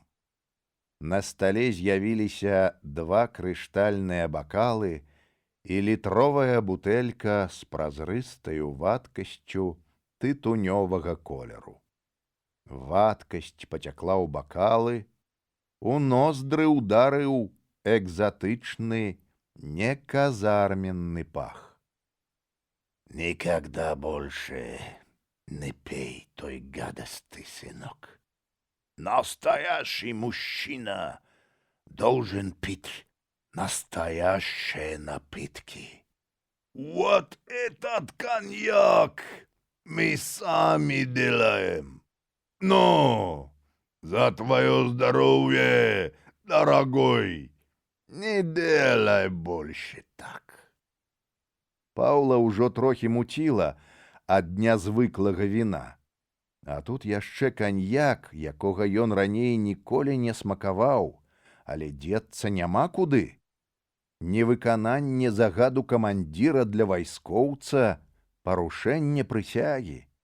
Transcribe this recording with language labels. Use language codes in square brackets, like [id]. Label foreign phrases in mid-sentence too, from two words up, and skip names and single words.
[be] На стале з'явіліся два крыштальныя бакалы і літровая бутэлька з празрыстаю вадкасцю тытунёвага колеру. Вадкасць пацякла ў бакалы, у ноздры ударыў экзатычны, неказарменный пах. [ru] «Никогда больше не пей той гадости, сынок. Настоящий мужчина должен пить настоящие напитки. Вот этот коньяк мы сами делаем. Ну, за твое здоровье, дорогой, не делай больше так». [be] Паўла ўжо трохі муціла ад нязвыклага віна. А тут яшчэ каньяк, якога ён раней ніколі не смакаваў, але дзецца няма куды. Невыкананне загаду камандзіра для вайскоўца — парушэнне прысягі.